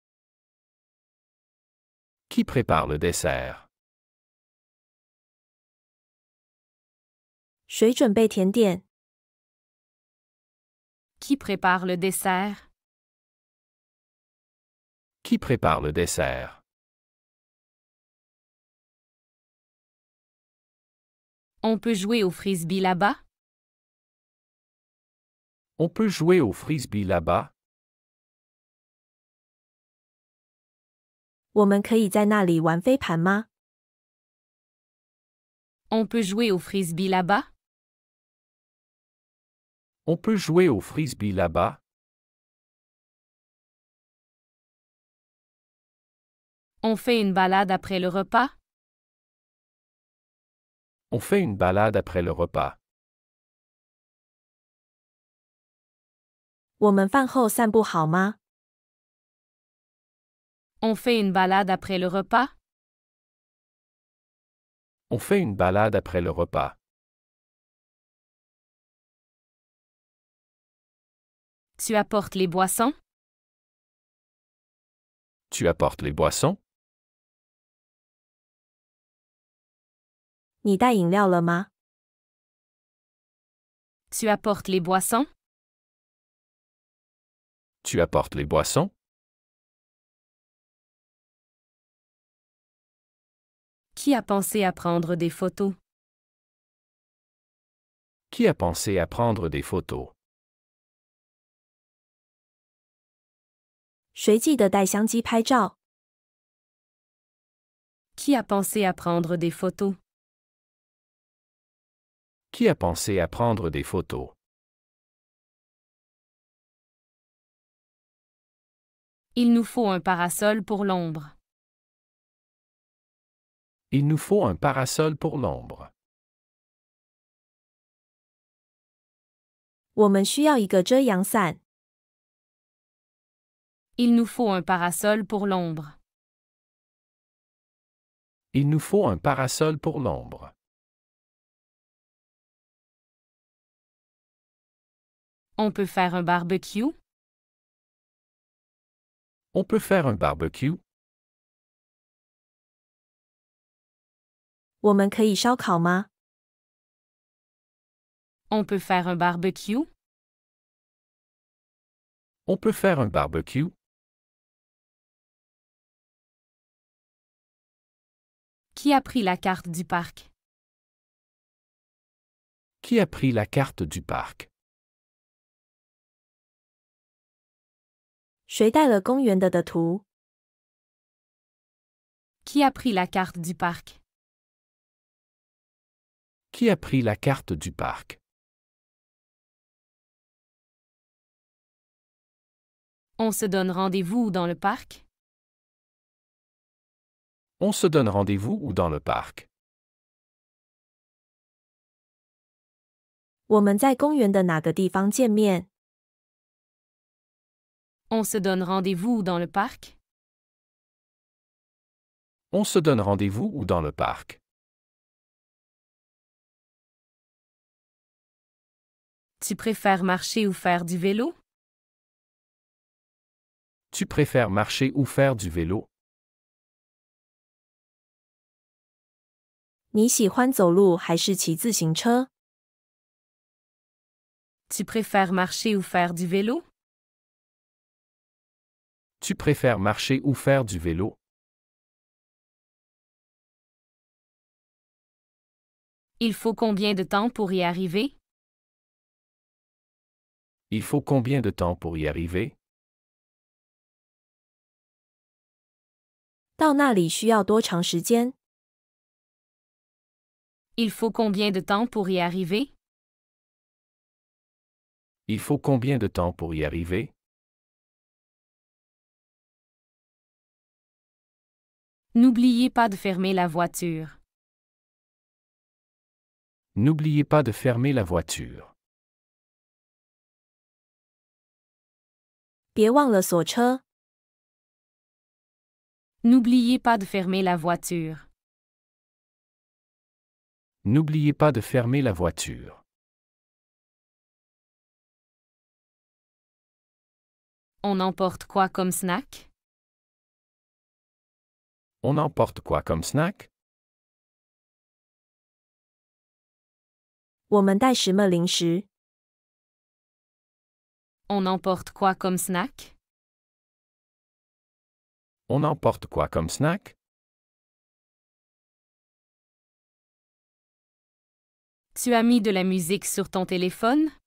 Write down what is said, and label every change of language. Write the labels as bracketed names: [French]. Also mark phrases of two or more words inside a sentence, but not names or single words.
[French] Qui prépare le dessert? [Chinese] 谁准备甜点？ [French] Qui prépare le dessert? Qui prépare le dessert? On peut jouer au frisbee là-bas? On peut jouer au frisbee là-bas? [Chinese] 我们可以在那里玩飞盘吗？ [French] On peut jouer au frisbee là-bas? On peut jouer au frisbee là-bas? On fait une balade après le repas? On fait une balade après le repas. [Chinese] 我们饭后散步好吗？ [French] On fait une balade après le repas? On fait une balade après le repas. Tu apportes les boissons? Tu apportes les boissons? [Chinese] 你带饮料了吗？ [French] Tu apportes les boissons? Tu apportes les boissons? Qui a pensé à prendre des photos? Qui a pensé à prendre des photos? [Chinese] 谁记得带相机拍照？ [French] Qui a pensé à prendre des photos? Qui a pensé à prendre des photos? Il nous faut un parasol pour l'ombre. Il nous faut un parasol pour l'ombre. [Chinese] 我们需要一个遮阳伞。 [French] Il nous faut un parasol pour l'ombre. Il nous faut un parasol pour l'ombre. On peut faire un barbecue? On peut faire un barbecue? [Chinese] 我们可以烧烤吗？ [French] On peut faire un barbecue? On peut faire un barbecue? Qui a pris la carte du parc? Qui a pris la carte du parc? [Chinese] 谁带了公园的图？ [French] Qui a pris la carte du parc? Qui a pris la carte du parc? On se donne rendez-vous dans le parc? On se donne rendez-vous où dans le parc? [Chinese] 我们在公园的哪个地方见面？ [French] On se donne rendez-vous dans le parc? On se donne rendez-vous où dans le parc? Tu préfères marcher ou faire du vélo? Tu préfères marcher ou faire du vélo? [Chinese] 你喜欢走路还是骑自行车？ [French] Tu préfères marcher ou faire du vélo? Tu préfères marcher ou faire du vélo? Il faut combien de temps pour y arriver? Il faut combien de temps pour y arriver? [Chinese] 到那里需要多长时间？ [French] Il faut combien de temps pour y arriver? Il faut combien de temps pour y arriver? N'oubliez pas de fermer la voiture. N'oubliez pas de fermer la voiture. [Chinese] 别忘了锁车。 [French] N'oubliez pas de fermer la voiture. N'oubliez pas de fermer la voiture. On emporte quoi comme snack? On emporte quoi comme snack? [Chinese] 我们带什么零食？ [French] On emporte quoi comme snack? On emporte quoi comme snack? Tu as mis de la musique sur ton téléphone?